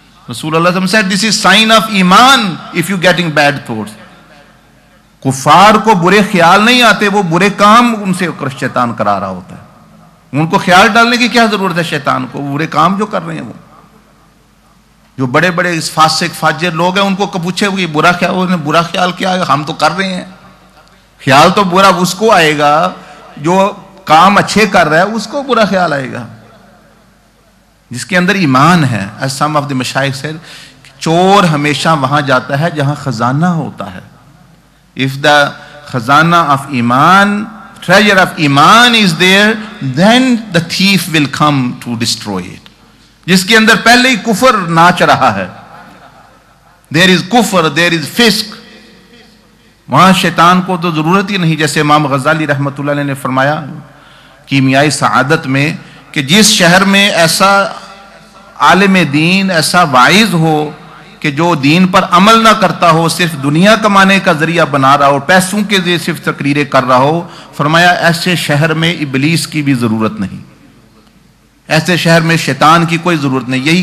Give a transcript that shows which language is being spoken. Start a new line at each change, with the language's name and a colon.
English: رسول اللہ صلی اللہ علیہ وسلم said this is sign of ایمان if you getting bad thoughts.
Urdu: کفار کو برے خیال نہیں آتے، وہ برے کام ان سے شیطان کرا رہا ہوتا ہے. ان کو خیال ڈالنے کی کیا ضرورت ہے شیطان کو؟ برے کام جو کر رہے ہیں، وہ جو بڑے بڑے فاسق فاجر لوگ ہیں ان کو پوچھے وہ برا خیال، انہیں برا خیال کیا ہے؟ ہم تو کر رہے ہیں. خیال تو برا اس کو آئے گا جو کام اچھے کر رہا ہے، اس کو برا خیال آئے گا جس کے اندر ایمان ہے.
English: As some of the مشائخ said,
Urdu: چور ہمیشہ وہاں جاتا ہے جہاں خزانہ ہوتا ہے.
English: If the khazana of iman, treasure of iman is there, then the thief will come to destroy it.
Urdu: جس کے اندر پہلے ہی کفر ناچ رہا ہے،
English: there is kufr, there is fisk,
Urdu: وہاں شیطان کو تو ضرورت ہی نہیں. جیسے امام غزالی رحمۃ اللہ علیہ نے فرمایا کیمیائی سعادت میں کہ جس شہر میں ایسا عالم دین، ایسا واعظ ہو کہ جو دین پر عمل نہ کرتا ہو، صرف دنیا کمانے کا ذریعہ بنا رہا ہو، پیسوں کے لیے صرف تقریریں کر رہا ہو، فرمایا ایسے شہر میں ابلیس کی بھی ضرورت نہیں، ایسے شہر میں شیطان کی کوئی ضرورت نہیں.